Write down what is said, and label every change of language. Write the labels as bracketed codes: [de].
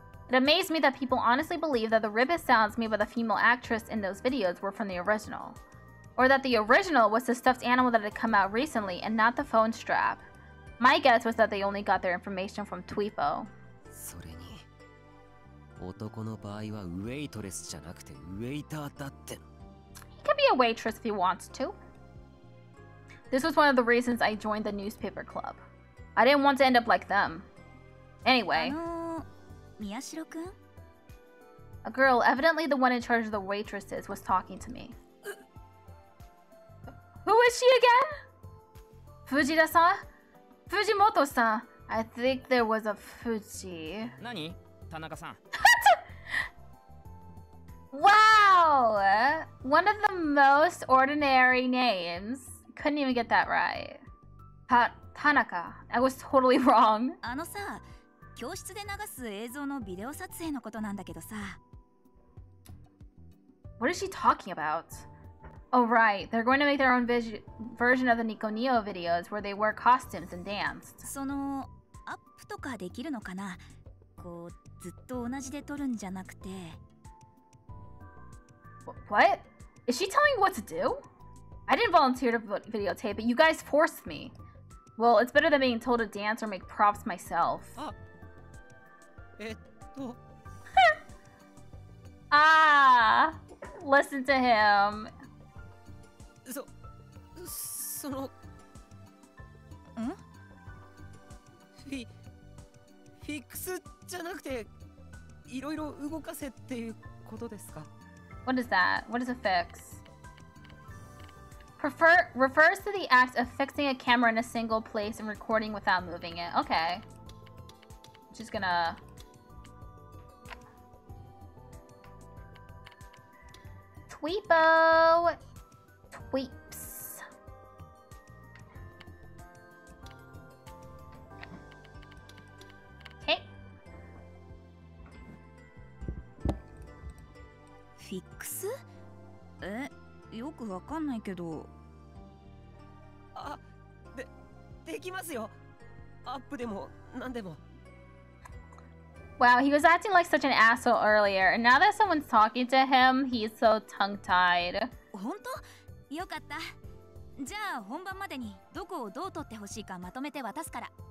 [en] It amazed me that people honestly believe that the ribbit sounds made by the female actress in those videos were from the original. Or that the original was the stuffed animal that had come out recently and not the phone strap. My guess was that they only got their information from Tweepo. [ja] それに男の場合はウェイトレスじゃなくてウェイターだって。 [en] He could be a waitress if he wants to. This was one of the reasons I joined the newspaper club. I didn't want to end up like them. Anyway. [ja] 宮代くん? [en] A girl, evidently the one in charge of the waitresses, was talking to me. Who is she again? Fujita-san? Fujimoto-san. I think there was a Fuji. [ja] 何?Tanaka-san. [en] Wow! One of the most ordinary names. Couldn't even get that right. Tanaka. I was totally wrong. [ja] あのさ、教室で流す映像のビデオ撮影のことなんだけどさ。 [en] What is she talking about? Oh right, they're going to make their own version of the Nikoniya videos where they wear costumes and danced. [ja] そのアップとかできるのかな？こうずっと同じで撮るんじゃなくて。 [en] What? Is she telling me what to do? I didn't volunteer to videotape it. You guys forced me. Well, it's better than being told to dance or make props myself. Ah, listen to him. [ja] そのフィックスじゃなくていろいろ動かせっていうことですか？ [en] What is that? What is a fix? Refers to the act of fixing a camera in a single place and recording without moving it. Okay. Just gonna... Tweepo! Tweeps. Okay. [ja] フィックス？よくわかんないけど。できますよ。アップでもなんでも。 [en] Wow, he was acting like such an asshole earlier, and now that someone's talking to him, he's so tongue-tied. [ja] 本当？よかった。じゃあ本番までにどこをどう撮ってほしいかまとめて渡すから。